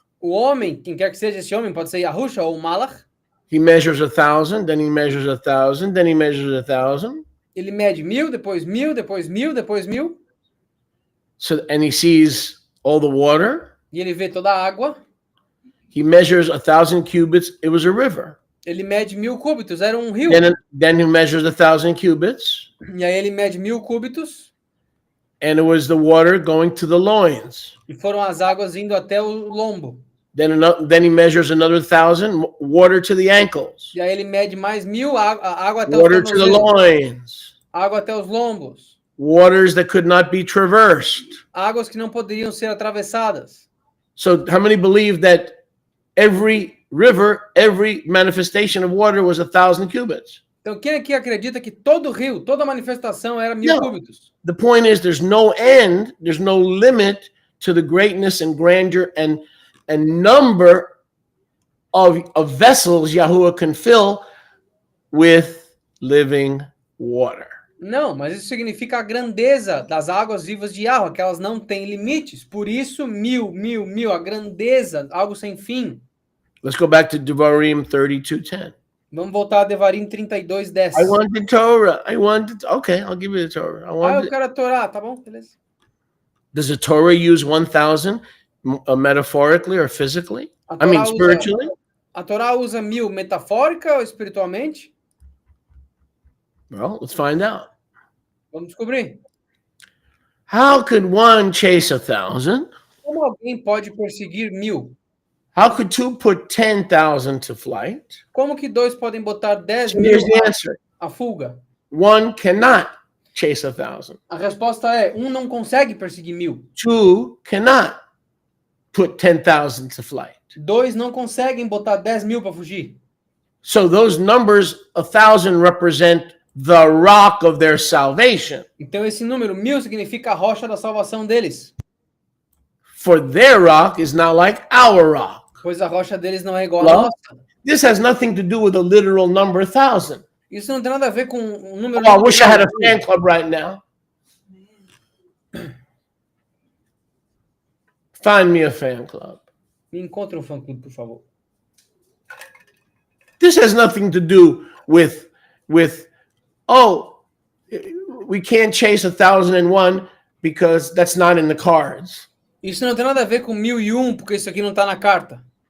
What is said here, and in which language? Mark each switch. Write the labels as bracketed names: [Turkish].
[Portuguese] o homem, quem quer que seja esse homem, pode ser Yahusha ou Malach, [English] He measures 1,000, then he measures 1,000, then he measures 1,000. [Portuguese] ele mede 1.000, depois 1.000, depois 1.000, depois 1.000, [English] So, and he sees all the water. [Portuguese] e ele vê toda a água. [English] He measures 1,000 cubits. It was a river. [Portuguese] Ele mede 1.000 cúbitos, era um rio. [English] Then he measures 1,000 cubits, [Portuguese] E aí ele mede 1.000 cúbitos, [English] and it was the water going to the loins. [Portuguese] e foram as águas indo até o lombo. [English] Then he measures another 1,000, water to the ankles, [Portuguese] E aí ele mede mais 1.000, água até [English] water [Portuguese] os [English] to the [Portuguese] tornozelos, [English] loins, [Portuguese] água até os lombos, [English] waters that could not be traversed. [Portuguese] águas que não poderiam ser atravessadas. [English] So how many believe that every river, every manifestation of water was 1,000 cubits? [Portuguese] Então quem aqui acredita que todo rio, toda manifestação era 1.000 Não. cúbitos? [English] The point is there's no end, there's no limit to the greatness and grandeur and number of vessels Yahuwah can fill with living water. [Portuguese] Não, mas isso significa a grandeza das águas vivas de Yahweh, que elas não têm limites. Por isso, 1.000, a grandeza, algo sem fim. [English] Let's go back to Devarim 32:10. [Portuguese] Vamos voltar a Devarim 32:10. [English] I want the Torah. Okay, I'll give you the Torah. [Portuguese] Eu quero a Torá, tá bom? Beleza. [English] Does the Torah use 1,000 metaphorically or physically? [Portuguese] A [English] I mean, [Portuguese] Torá usa- [English] spiritually? [Portuguese] A Torá usa 1.000 metafórica ou espiritualmente? [English] Well, let's find out. [Portuguese] Vamos descobrir. [English] How could one chase 1,000? [Portuguese] Como alguém pode perseguir 1.000? [English] How could two put 10,000 to flight? [Portuguese] Como que dois podem botar 10.000 [English] Here's the answer. [Portuguese] a fuga? [English] One cannot chase 1,000. [Portuguese] A resposta é, não consegue perseguir 1.000. [English] Two cannot put 10,000 to flight. [Portuguese] Dois não conseguem botar 10.000 para fugir. [English] So those numbers, 1,000 represent the rock of their salvation. [Portuguese] Então esse número 1.000 significa a rocha da salvação deles. [English] For their rock is not like our rock. [Portuguese] Pois a rocha deles não é igual [English] Well, [Portuguese] à nossa. [English] This has nothing to do with the literal number 1,000. [Portuguese] Isso não tem nada a ver com o número... [English] Oh, I wish I had a fan club right now. Find me a fan club. [Portuguese] Me encontre um fã-clube, por favor. [English] This has nothing to do with oh, we can't chase 1,001 because that's not in the cards. [Portuguese] Isso não tem nada a ver com 1.001, porque isso aqui não está na carta.